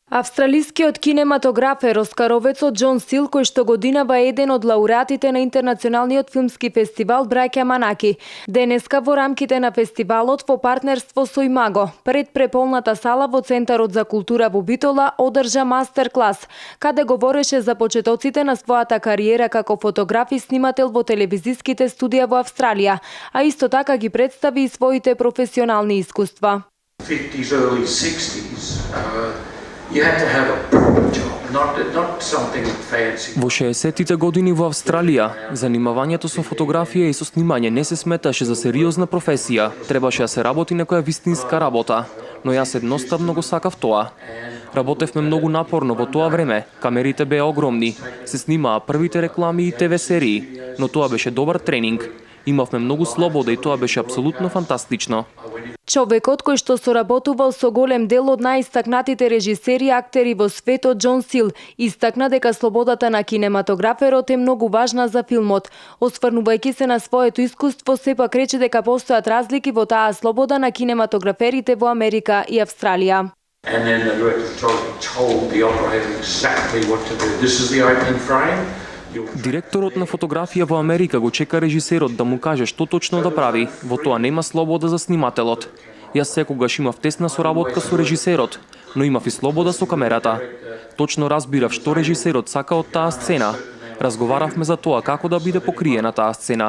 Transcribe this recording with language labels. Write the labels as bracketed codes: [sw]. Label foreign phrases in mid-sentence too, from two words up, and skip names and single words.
[mk] Австралискиот кинематографер оскаровецот Џон Сил, кој што годинава е еден од лауреатите на Интернационалниот филмски фестивал Браќа Манаки, денеска во рамките на фестивалот во партнерство со Имаго, пред преполната сала во Центарот за култура во Битола, одржа мастер клас, каде говореше за почетоците на својата кариера како фотограф и снимател во телевизиските студија во Австралија, а исто така ги представи и своите професионални искуства. [en] 50s, early 60s, you had to have a proper job, not something fancy. [mk] Во 60-тите години во Австралија, занимавањето со фотографија и со снимање не се сметаше за сериозна професија. Требаше да се работи некоја вистинска работа, но јас едноставно го сакав тоа. Работевме многу напорно во тоа време, камерите беа огромни, се снимаа првите реклами и ТВ серии, но тоа беше добар тренинг. Имавме многу слобода и тоа беше апсолутно фантастично. Човекот кој што соработувал со голем дел од најистакнатите режисери и актери во светот, Џон Сил, истакна дека слободата на кинематограферот е многу важна за филмот. Осврнувајќи се на своето искуство, сепак рече дека постојат разлики во таа слобода на кинематограферите во Америка и Австралија. [en] And then the director told the operator exactly what to do. This is the opening frame. [mk] Директорот на фотографија во Америка го чека режисерот да му каже што точно да прави, во тоа нема слобода за снимателот. Јас секогаш имав тесна соработка со режисерот, но имав и слобода со камерата. Точно разбирав што режисерот сака од таа сцена. Разговаравме за тоа како да биде покриена таа сцена.